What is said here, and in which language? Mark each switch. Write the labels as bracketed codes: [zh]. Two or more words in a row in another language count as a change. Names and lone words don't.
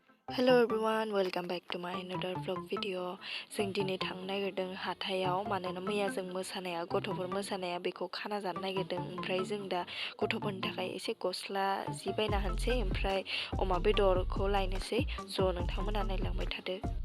[en] Hello everyone, welcome back to my another vlog video. [brx] जों दिनै थांनो नागिरदों हाथायाव मानोना मैया जों मोसानाया गथ'फोर मोसानाया बेखौ खाना जानो नागिरदों। ओमफ्राय जों दा गथ'फोरनि थाखाय एसे गस्ला जि बायना होनसै ओमफ्राय अमा बेदरखौ लायनोसै। ज' नोंथांमोना नायलांबाय थादो।